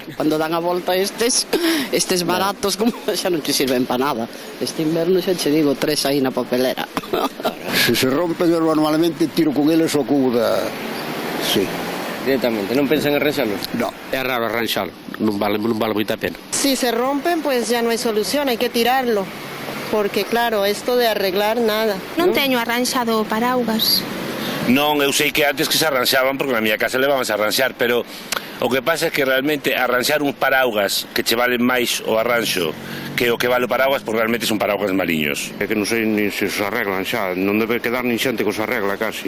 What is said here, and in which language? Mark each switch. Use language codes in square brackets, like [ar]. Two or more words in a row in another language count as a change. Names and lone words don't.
[gl] Cando dan a volta estes baratos, como xa non te sirven para nada. Este inverno xa che digo 3 aí na papelera. Se se rompen, eu normalmente tiro con eles o cubo da... Sí. Directamente, non pensan en arranxarlos? No. É raro arranxalo, non vale moita pena. [es] Si se rompen, pues ya no hay solución, hay que tirarlo. Porque claro, esto de arreglar nada. [gl] Non teño arranxado paraugas. Non, eu sei que antes que se arranxaban, porque na miña casa levábanse a arranxar, pero o que pasa é que realmente arranxar uns paraugas que che valen máis o arranxo que o que vale o paraugas, porque realmente son paraugas maliños. É que non sei nin se os arreglan xa, non debe quedar nin xente que os arregla casi.